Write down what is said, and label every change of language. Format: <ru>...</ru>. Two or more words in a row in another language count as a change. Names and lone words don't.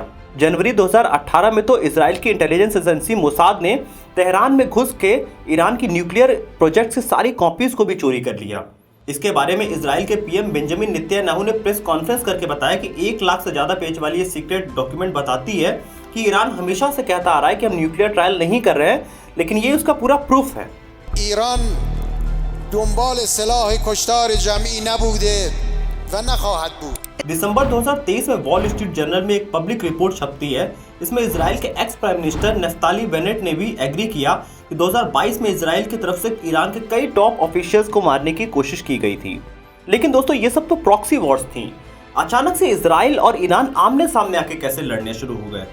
<hi>जनवरी 2018 में तो इजराइल की</hi> <en>intelligence agency</en> <hi>मोसाद ने तेहरान में घुस के ईरान की</hi> <en>nuclear project</en> <hi>से सारी कॉपीज को भी चोरी कर लिया। इसके बारे में इजराइल के पीएम बेंजामिन नेतन्याहू ने</hi> <en>press conference</en> <hi>करके बताया कि 1 लाख से ज्यादा पेज वाली ये</hi> <en>secret document</en> <hi>बताती है कि ईरान हमेशा से कहता आ रहा है कि हम</hi> <en>nuclear trial</en> <hi>नहीं कर रहे हैं, लेकिन ये उसका पूरा प्रूफ है।</hi> <fa>ईरान دنبال سلاح کشتار جمعی نبوده و نخواهد بود।</fa> <hi>दिसंबर 2023 में वॉल स्ट्रीट जर्नल में एक</hi> <en>public report</en> <hi>छपती है। इसमें इजराइल के</hi> <en>ex prime minister</en> <hi>नफ्ताली बेनेट ने भी एग्री किया कि 2022 में इजराइल की तरफ से ईरान के कई</hi> <en>top officials</en> <hi>को मारने की कोशिश की गई थी। लेकिन दोस्तों, ये सब तो</hi> <en>proxy wars</en> <hi>थी। अचानक से इजराइल और ईरान आमने सामने आके कैसे लड़ने शुरू हो गए?</hi>